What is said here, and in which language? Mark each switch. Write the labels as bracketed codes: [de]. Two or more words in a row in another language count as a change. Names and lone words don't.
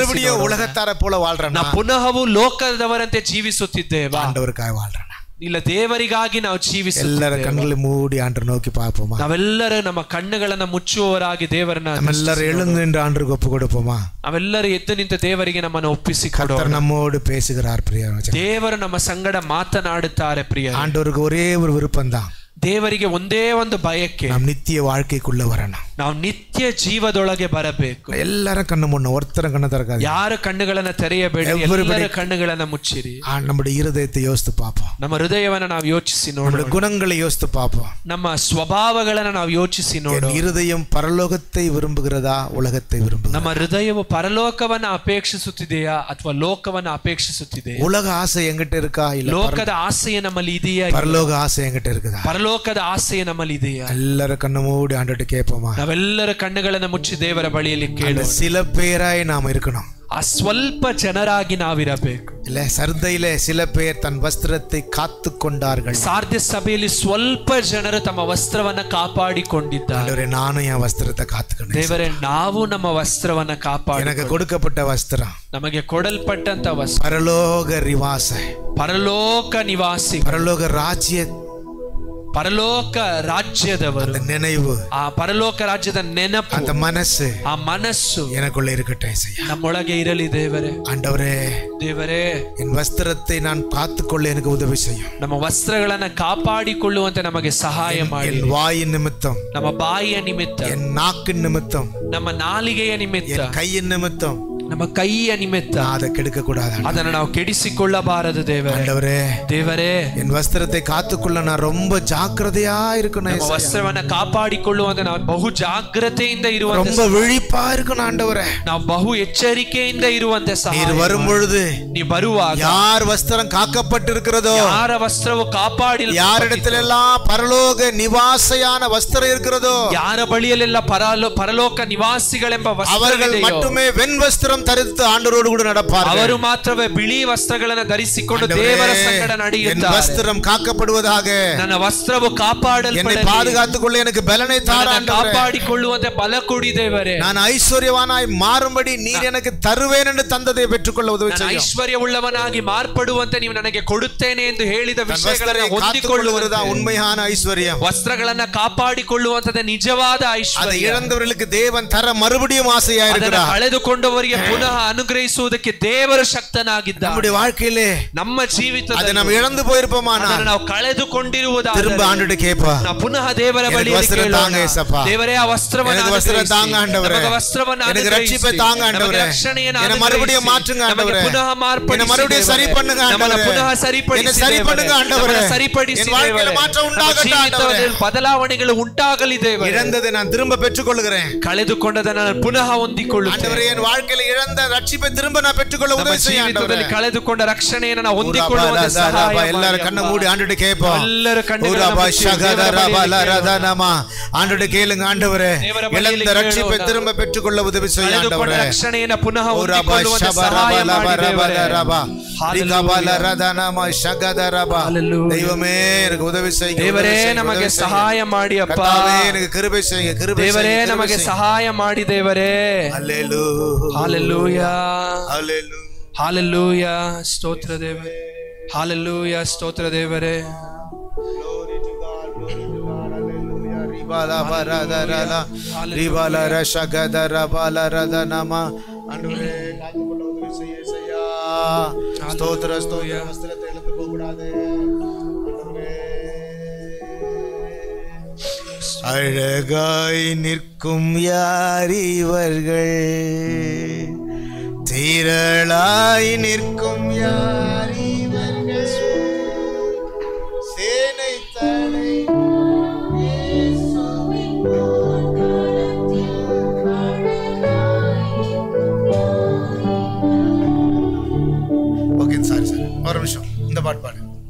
[ta] மறுபடியும் உலகத்தார போல வாழ்றோம். [kn] ನಾವು ಪುನಃವು ಲೋಕದವರಂತೆ ಜೀವಿಸುತ್ತಿದ್ದೇವೆ. [ta] ஆண்டவருக்காக வாழ்றோம். [kn] ಇಲ್ಲ, ದೇವರಿಗಾಗಿ ನಾವು ಜೀವಿಸುತ್ತೇವೆ. [ta] எல்லர கண்ணுகளு மூடி ஆண்டர் நோக்கி பாபோம. [kn] ನಾವೆಲ್ಲರೂ ನಮ್ಮ ಕಣ್ಣುಗಳನ್ನ ಮುಚ್ಚುವವರಾಗಿ ದೇವರನ್ನ, [ta] ನಮ್ಮೆಲ್ಲರೂ எழுந்து நின்று ஆண்டருக்கு ஒப்பு கொடுப்போமா? [kn] ನಾವೆಲ್ಲರೂ ಎದ್ದು ನಿಂತು ದೇವರಿಗೆ ನಮ್ಮನ್ನು ಒಪ್ಪಿಸಿಕೊಡೋಣ. [ta] கர்த்தர் நம்மோடு பேசுகிறார் பிரியரே. [kn] ದೇವರು ನಮ್ಮ ಸಂಗಡ ಮಾತನಾಡುತ್ತಾರೆ ಪ್ರಿಯ. [ta] ஆண்டவருக்கு ஒரே ஒரு விருப்பம் தான், [kn] ದೇವರಿಗೆ ಒಂದೇ ಒಂದು ಬಯಕೆ, [ta] நாம் நித்திய வாழ்க்கைக்குள்ள வரணும். [kn] ನಾವು ನಿತ್ಯ ಜೀವದೊಳಗೆ ಬರಬೇಕು. [ta] எல்லர கண்ணு முன்ன ஒர்தர கண்ணு தரகாத, [kn] ಯಾರ ಕಣ್ಣುಗಳನ್ನ ತೆರೆಯಬೇಡಿ, ಎಲ್ಲರ ಕಣ್ಣುಗಳನ್ನ ಮುಚ್ಚಿರಿ. [ta] நம்முடைய இருதயத்தை யோசித்து பார்ப்போம். [kn] ನಮ್ಮ ಹೃದಯವನ್ನ ನಾವು ಯೋಚಿಸಿ ನೋಡೋಣ. [ta] குணங்களை யோசித்து பார்ப்போம். [kn] ನಮ್ಮ ಸ್ವಭಾವಗಳನ್ನ ನಾವು ಯೋಚಿಸಿ ನೋಡೋಣ. [ta] இருதயம் பரலோகத்தை விரும்புகிறதா, உலகத்தை விரும்புகிறதா? [kn] ನಮ್ಮ ಹೃದಯವು ಪರಲೋಕವನ್ನ ಅಪೇಕ್ಷಿಸುತ್ತಿದೆಯಾ ಅಥವಾ ಲೋಕವನ್ನ ಅಪೇಕ್ಷಿಸುತ್ತಿದೆಯಾ? [ta] உலக ஆசை எங்கிட்ட இருக்கா, இல்ல [kn] ಲೋಕದ ಆಸೆಯ ನಮ್ಮಲ್ಲಿ ಇದೆಯಾ? [ta] பரலோக ஆசை எங்கிட்ட இருக்குதா? [kn] ಪರಲೋಕದ ಆಸೆಯ ನಮ್ಮಲ್ಲಿ ಇದೆಯಾ? [ta] எல்லர கண்ணு மூடி ಆಂಡವರ್கிட்ட கேட்போமா? [kn] ನಾವೆಲ್ಲರ ಕಣ್ಣುಗಳನ್ನ ಮುಚ್ಚಿ ದೇವರ ಬಳಿಯಲ್ಲಿ ಕೇಳೋಣ. [ta] சில பேராய் நாம இருக்கணும். [kn] ಆ ಸ್ವಲ್ಪ ಜನರಾಗಿ ನಾವಿರಬೇಕು. [ta] இல்ல, சர்தையிலே சில பேர் தன் வஸ்திரத்தை காத்து கொண்டார்கள். [kn] ಸಾರ್ದಿಸ್ ಸಭೆಯಲ್ಲಿ ಸ್ವಲ್ಪ ಜನರು ತಮ್ಮ ವಸ್ತ್ರವನ್ನ ಕಾಪಾಡಿಕೊಂಡಿದ್ದಾರೆ. [ta] ஆண்டவரே, நானும் என் வஸ்திரத்தை காத்துக்கணும். [kn] ದೇವರೇ, ನಾವು ನಮ್ಮ ವಸ್ತ್ರವನ್ನ ಕಾಪಾಡಿ, [ta] எனக்கு கொடுக்கப்பட்ட வஸ்திரம் [kn] ನಮಗೆ ಕೊಡಲ್ಪಟ್ಟಂತ ವಸ್ತ್ರ [ta] பரலோக ரிவாச, [kn] ಪರಲೋಕ ನಿವಾಸಿ, [ta] பரலோக ராஜ்ய, [kn] ಪರಲೋಕ ರಾಜ್ಯದವರು. [ta] அந்த நினைவு, [kn] ಆ ಪರಲೋಕ ರಾಜ್ಯದ ನೆನಪು, [ta] அந்த மனசு, [kn] ಆ ಮನಸ್ಸು [ta] எனக்குள்ள இருக்கட்டும் ஐயா. [kn] ನಮ್ಮೊಳಗೆ ಇರಲಿ ದೇವರೇ. [ta] ஆண்டவரே, [kn] ದೇವರೇ, [ta] என் வஸ்திரத்தை நான் காத்துக்கொள்ள எனக்கு உதவி செய்யும். [kn] ನಮ್ಮ ವಸ್ತ್ರಗಳನ್ನ ಕಾಪಾಡಿಕೊಳ್ಳುವಂತೆ ನಮಗೆ ಸಹಾಯ ಮಾಡಿ. [ta] என் வாயின் நிமித்தம், [kn] ನಮ್ಮ ಬಾಯಿಯ ನಿಮಿತ್ತ, [ta] என் நாக்கின் நிமித்தம், [kn] ನಮ್ಮ ನಾಲಿಗೆಯ ನಿಮಿತ್ತ, [ta] என் கையின் நிமித்தம் [kn] ನಮ್ಮ ಕೈಯ ನಿಮಿತ್ತ [ta] அதை கெடுக்க கூடாது. [kn] ಅದನ್ನು ನಾವು ಕೆಡಿಸಿಕೊಳ್ಳಬಾರದು ದೇವರೇ. [ta] ஆண்டவரே, [kn] ದೇವರೇ, [ta] என் வஸ்திரத்தை காத்துக்கொள்ள நான் ரொம்ப ஜாக்கிரதையா இருக்கணும். [kn] ನಮ್ಮ ವಸ್ತ್ರವನ್ನ ಕಾಪಾಡಿಕೊಳ್ಳುವಂತೆ ನಾವು ಬಹು ಜಾಗ್ರತೆಯಿಂದ ಇರುವಂತೆ, [ta] ரொம்ப விழிப்பா இருக்கணும். ஆண்டவரே, [kn] ನಾವು ಬಹು ಎಚ್ಚರಿಕೆಯಿಂದ ಇರುವಂತೆ ಸಹಾಯ [ta] நீர் வரும் பொழுது, [kn] ನೀ ಬರುವಾಗ [ta] யார் வஸ்திரம் காக்கப்பட்டிருக்கிறதோ, [kn] ಯಾರ ವಸ್ತ್ರವು ಕಾಪಾಡಿ, [ta] யாரிடத்துல எல்லாம் பரலோக நிவாசையான வஸ்திரம் இருக்கிறதோ, [kn] ಯಾರ ಬಳಿಯಲ್ಲೆಲ್ಲ ಪರಲೋಕ ನಿವಾಸಿಗಳೆಂಬ ವಸ್ತ್ರ [ta] அவர்கள் மட்டுமே வெண் வஸ்திரம் தரித்து ஆண்டவரோடு கூட நடப்பார்கள். [kn] ಅವರು ಮಾತ್ರವೇ ಬಿಳಿ ವಸ್ತ್ರಗಳನ್ನು ಧರಿಸಿಕೊಂಡು ದೇವರ ಸಂಗಡ ನಡೆಯುತ್ತಾರೆ. [ta] ವಸ್ತ್ರಂ ಕಾಕப்படுவதாக, [kn] ನನ್ನ ವಸ್ತ್ರವು ಕಾಪಾಡಲ್ಪಡಲಿ, [ta] என்னை பாதுகாத்துக்கொள்ள எனக்கு பலனை தார ஆண்டவரே, [kn] ಕಾಪಾಡಿಕೊಳ್ಳುವಂತೆ ಬಲ ಕೊಡಿ ದೇವರೇ. [ta] நான் ஐஸ்வர்யவானாய் மாறும்படி நீர் எனக்கு தருவேன் என்று தந்ததை பெற்றுக்கொள்ள உதவி செய்யும். [kn] ಐಶ್ವರ್ಯವುಳ್ಳವನಾಗಿ ಮಾರ್ಪಡುವಂತೆ ನೀವು ನನಗೆ ಕೊಡುತ್ತೇನೆ ಎಂದು ಹೇಳಿದ ವಿಷಯಗಳನ್ನು ಹೊಂದಿಕೊಳ್ಳುವುದಾ [ta] உண்மையான ஐஸ்வர்யம். [kn] ವಸ್ತ್ರಗಳನ್ನ ಕಾಪಾಡಿಕೊಳ್ಳುವಂತದ ನಿಜವಾದ ಐಶ್ವರ್ಯ. [ta] அதை இழந்தவர்களுக்கு தேவன் தர மறுபடியும் ஆசையா இருக்கிறார். [kn] ಕಳೆದುಕೊಂಡವರಿಗೆ ಪುನಃ ಅನುಗ್ರಹಿಸುವುದಕ್ಕೆ ದೇವರು ಶಕ್ತನಾಗಿದ್ದಾನೆ. [ta] நம்முடைய வாழ்க்கையிலே, [kn] ನಮ್ಮ ಜೀವಿತದಲ್ಲಿ [ta] அதை நாம் இழந்து போயிருப்போமானால், [kn] ನಾವು ಕಳೆದುಕೊಂಡಿರುವುದಾದರೆ [ta] திரும்ப ஆண்டவரே கேட்பா, [kn] ನಾವು ಪುನಃ ದೇವರ ಬಳಿಯಲ್ಲಿ ಕೇಳೋಣ. ದೇವರೇ, ಆ ವಸ್ತ್ರವನ್ನು [ta] எனக்கு வஸ்திரம் தாங்க ஆண்டவரே, [kn] ನಮಗೆ ವಸ್ತ್ರವನ್ನು [ta] எனக்கு ரட்சிப்பை தாங்க ஆண்டவரே, என்னை மறுபடியும் மாற்றுங்க ஆண்டவரே, [kn] ಪುನಃ ಮಾರ್ಪಡಿಸಿ, [ta] என்னை மறுபடியும் சரி பண்ணுங்க ஆண்டவரே, [kn] ಪುನಃ ಸರಿಪಡಿಸಿ, [ta] என்னை சரி பண்ணுங்க ஆண்டவரே, [kn] ಸರಿಪಡಿಸಿ, [ta] என் வாழ்க்கையில மாற்றம் உண்டாகட்டும் ஆண்டவரே, [kn] ಬದಲಾವಣೆಗಳು ಉಂಟಾಗಲಿ ದೇವರೇ. [ta] இழந்ததை நான் திரும்ப பெற்றுக்கொள்கிறேன். [kn] ಕಳೆದುಕೊಂಡದನ್ನು ನಾನು ಪುನಃ ಹೊಂದಿಕೊಳ್ಳುತ್ತೇನೆ [ta] ஆண்டவரே, என் வாழ்க்கையில இழந்த ரட்சிப்பை திரும்ப நான் பெற்றுக்கொள்ள உதவி செய்ய ஆண்டவரே. [kn] ಕಳೆದುಕೊಂಡ ರಕ್ಷಣೆಯನ್ನು ನಾವು ಹೊಂದಿಕೊಳ್ಳುವಂತೆ ಸಹಾಯ ಮಾಡಿ. [ta] எல்லரூ கண்ணு மூடி ஆண்டுடெ ಕೇಳ್ಪோம். [kn] ಎಲ್ಲರೂ ಕಣ್ಣುಗಳನ್ನು [ta] ஆண்டவரே கேளுங்க ஆண்டவரே. இழந்த ரட்சிப்பை திரும்ப பெற்றுக்கொள்ள உதவி செய்ய ஆண்டவரே. [kn] ரட்சணைಯನ್ನು ಪುನಃ ಹೊಂದಿಕೊಳ್ಳುವಂತೆ ಸಹಾಯ ಮಾಡಿ ದೇವರೇ. [ta] தெய்வமே எனக்கு உதவி செய்யுங்க. தேவரே [kn] ನಮಗೆ ಸಹಾಯ ಮಾಡಿ ಅಪ್ಪ. [ta] எனக்கு கிருபை செய்யுங்க. கிருபை தேவரே [kn] ನಮಗೆ ಸಹಾಯ ಮಾಡಿ ದೇವರೇ. ஹalleluya ஹalleluya ஹalleluya ಸ್ತೋತ್ರ ದೇವರೇ. ஹalleluya ಸ್ತೋತ್ರ ದೇವರೇ. [en] glory to God, glory to God. hallelujah ribala baradara ribala rashgadara balaradana [ta] ஆண்டவரே காத்துக்கொள்ள உதவி செய்யா. ஸ்தோத்திர ஸ்தோத்திர வஸ்திரத்தை இழந்து போக கூடாது ஆண்டவரே. அழகாய் நிற்கும் யார் இவர்கள், திரளாய் நிற்கும் யார் இவர்கள், சேனை தடை ஒரு நிமிஷம் இந்த பாட்டு பாடு.